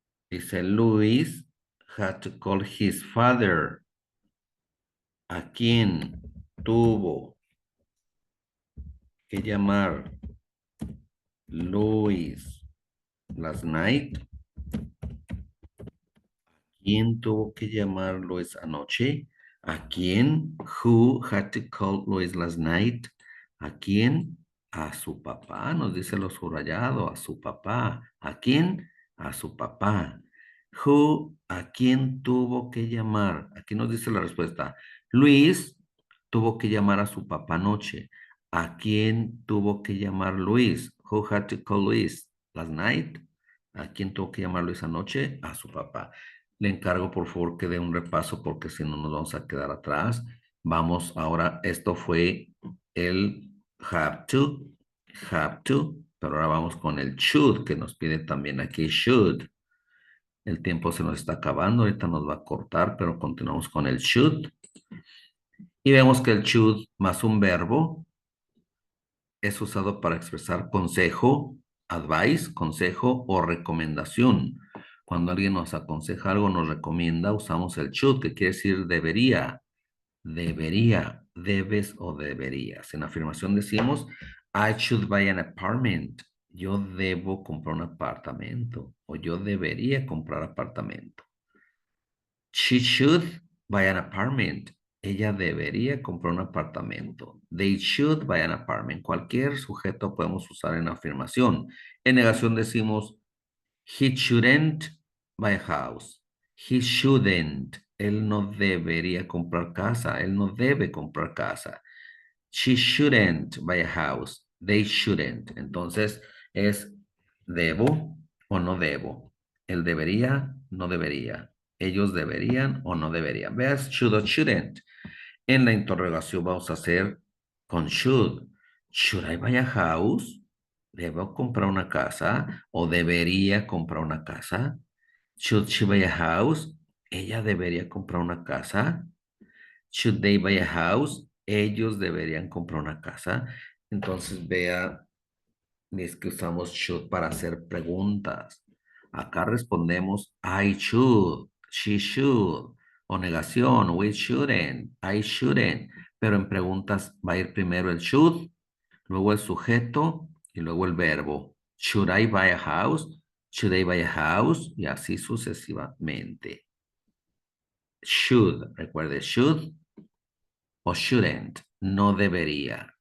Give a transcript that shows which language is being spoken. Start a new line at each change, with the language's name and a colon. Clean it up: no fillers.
English: Dice Luis had to call his father.
Spanish: ¿A quién tuvo que llamar Luis
English: last night?
Spanish: ¿Quién tuvo que llamar Luis anoche? ¿A quién?
English: Who had to call Luis last night?
Spanish: ¿A quién? A su papá, nos dice lo subrayado, a su papá. ¿A quién? A su papá. Who, ¿a quién tuvo que llamar? Aquí nos dice la respuesta. Luis tuvo que llamar a su papá anoche. ¿A quién tuvo que llamar Luis?
English: Who had to call Luis last night?
Spanish: ¿A quién tuvo que llamar Luis anoche? A su papá. Le encargo por favor que dé un repaso porque si no nos vamos a quedar atrás. Vamos ahora, esto fue el have to, pero ahora vamos con el should que nos pide también aquí should. El tiempo se nos está acabando, ahorita nos va a cortar, pero continuamos con el should. Y vemos que el should más un verbo es usado para expresar consejo, advice, consejo o recomendación. Cuando alguien nos aconseja algo, nos recomienda, usamos el should, que quiere decir debería, debería, debes o deberías. En afirmación decimos,
English: I should buy an apartment.
Spanish: Yo debo comprar un apartamento o yo debería comprar apartamento.
English: She should buy an apartment.
Spanish: Ella debería comprar un apartamento.
English: They should buy an apartment.
Spanish: Cualquier sujeto podemos usar en afirmación. En negación decimos,
English: he shouldn't buy a house. He shouldn't.
Spanish: Él no debería comprar casa. Él no debe comprar casa.
English: She shouldn't buy a house. They shouldn't.
Spanish: Entonces es debo o no debo. Él debería, no debería. Ellos deberían o no deberían. Veas should o shouldn't. En la interrogación vamos a hacer con should.
English: Should I buy a house?
Spanish: ¿Debo comprar una casa? ¿O debería comprar una casa?
English: Should she buy a house?
Spanish: ¿Ella debería comprar una casa?
English: Should they buy a house?
Spanish: Ellos deberían comprar una casa. Entonces vea, es que usamos should para hacer preguntas. Acá respondemos I should, she should, o negación, we shouldn't, I shouldn't. Pero en preguntas va a ir primero el should, luego el sujeto y luego el verbo.
English: Should I buy a house? Should I buy a house?
Spanish: Y así sucesivamente. Should, recuerde, should o shouldn't, no debería.